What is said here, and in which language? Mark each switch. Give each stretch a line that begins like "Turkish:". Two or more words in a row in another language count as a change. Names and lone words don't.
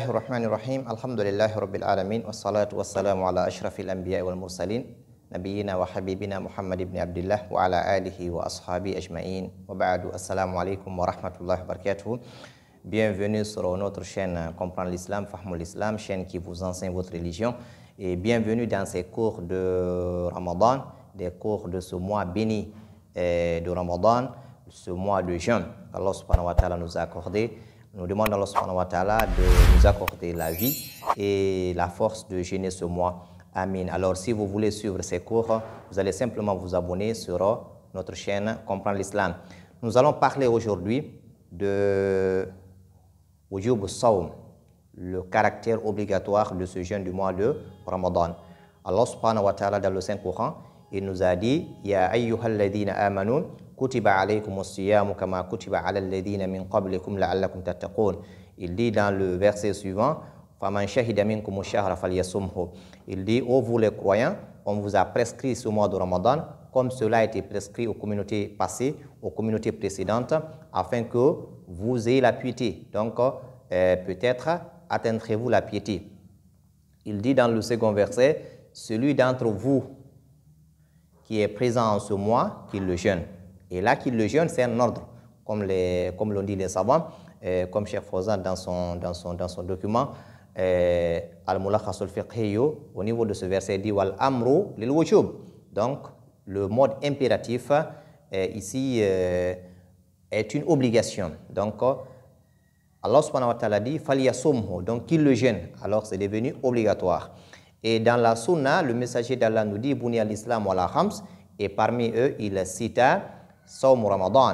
Arabic: بسم الله الرحمن الرحيم. الحمد لله رب العالمين. والصلاة والسلام على أشرف الأنبياء والمرسلين. نبينا وحبيبنا محمد بن عبد الله وعلى آله وأصحابه أجمعين. وبعد. السلام عليكم ورحمة الله وبركاته.
French: Bienvenue sur notre chaîne Comprendre l'Islam, Fahmoul l'Islam, chaîne qui vous enseigne votre religion. Et bienvenue dans ces cours de Ramadan, des cours de ce mois béni de Ramadan, ce mois de jeûne qu'Allah
Arabic: سبحانه وتعالى
French: nous a accordé. Nous demandons à Allah
Arabic: سبحانه وتعالى
French: de nous accorder la vie et la force de jeûner ce mois. Amin. Alors, si vous voulez suivre ces cours, vous allez simplement vous abonner sur notre chaîne Comprendre l'Islam. Nous allons parler aujourd'hui de
Arabic: وجوب الصوم,
French: le caractère obligatoire de ce jeûne du mois de Ramadan. Allah
Arabic: سبحانه وتعالى,
French: dans le Saint-Coran, il nous a dit «
Arabic: يا أيها الذين آمنوا كتب عليكم الصيام كما كتب على الذين من قبلكم لعلكم تتقون
French: » Il dit dans le verset suivant «
Arabic: فمن شهد منكم الشهر فليصمه
French: » Il dit « Ô vous les croyants, on vous a prescrit ce mois de Ramadan comme cela a été prescrit aux communautés passées, aux communautés précédentes, afin que vous ayez la piété. Donc, peut-être atteindrez-vous la piété. » Il dit dans le second verset « Celui d'entre vous qui est présent en ce mois, qu'il le jeûne. » Et là, qu'il le jeûne, c'est un ordre, comme l'ont dit les savants, comme Cheikh Fawzan dans son document, Al-Mulakhas al-Fiqhi, au niveau de ce verset, il dit «
Arabic: والأمر للوجوب
French: » Donc, le mode impératif, ici, est une obligation. Donc, Allah
Arabic: سبحانه وتعالى
French: dit « Falyasumhu » donc qu'il le jeûne. Alors, c'est devenu obligatoire. Et dans la sunna, le messager d'Allah nous dit «
Arabic: بني الإسلام و لا خمس
French: » et parmi eux, il cita
Arabic: صوم رمضان.